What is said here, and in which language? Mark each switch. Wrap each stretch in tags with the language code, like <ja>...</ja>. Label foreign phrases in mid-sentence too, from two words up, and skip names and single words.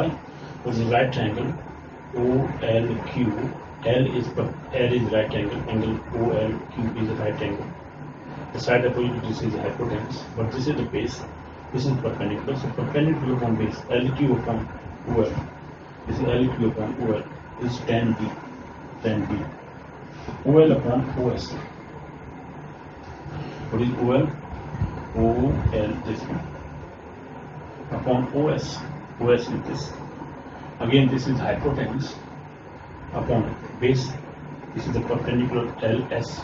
<en>Because in right triangle OLQ, L is right angle OLQ is a right angle. The side opposite, this is hypotenuse, but this is the base. This is perpendicular. So perpendicular upon base LQ upon OL. This is LQ upon OL. This is tan B. Tan B. OL upon OS. What is OL? OL this one upon OS. OS is this. Again, this is hypotenuse upon base. This is the perpendicular LS.</en>